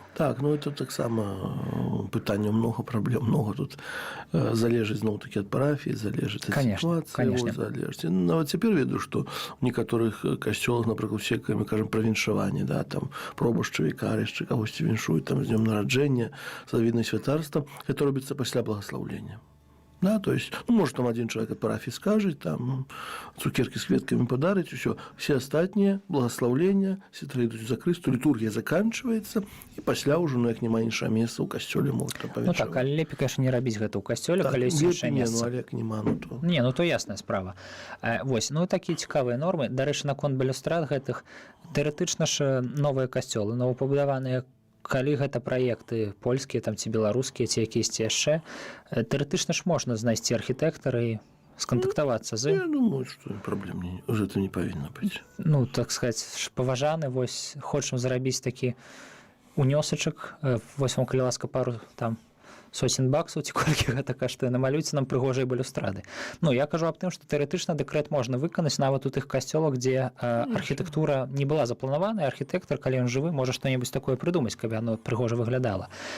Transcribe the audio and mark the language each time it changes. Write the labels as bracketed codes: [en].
[be] Так, ну это таксама пытанне много праблем, много тут залежыць зноў-такі ад парафіі, залежыць ад сітуацыі, залежыць. Нават цяпер ведаю, што ў некаторых касцёлах, напрыклад, усе, мы кажам пра віншаванне, да, там пробашчы, вікарышчы, кагосьці віншуюць там з днём нараджэння, з авінай святарства, гэта робіцца пасля благаслаўлення. [ru] Да, то есть, ну, может, там один человек от парафии скажет, там цукерки с кветками подарить, все остальные благословления, сестры идут за крысту, литургия заканчивается, и после уже, ну, [be] як няма іншага месца ў касцёле можна павячэраць. Ну так, але лепей, конечно, не рабіць гэта ў касцёле, калі ёсць іншае месца. Ну, але няма, ну то. Не, ну то ясная справа. Вось, ну такія цікавыя нормы. Дарэчы, наконт балюстрад гэтых, тэарэтычна ж новыя касцёлы, новапабудаваныя, калі гэта праекты польскія там ці беларускія ці якісьці яшчэ, тэарэтычна ж можна знайсці архітэктара і скантактавацца з ім. Я думаю, што праблем [ru] уже это [be] не павінна быць. Ну, так сказаць, паважаны, вось хочам зрабіць такі унёсачак, вось вам, калі ласка, пару там сотен баксаў, ці колькі гэта каштуе, намалюйце нам прыгожыя балюстрады. Ну, я кажу аб тым, што тэарэтычна дэкрэт можна выканаць нават у тых касцёлах, дзе архітэктура не была запланавана, і архітэктар, калі ён жывы, можа што-небудзь такое прыдумаць, каб яно прыгожа выглядала.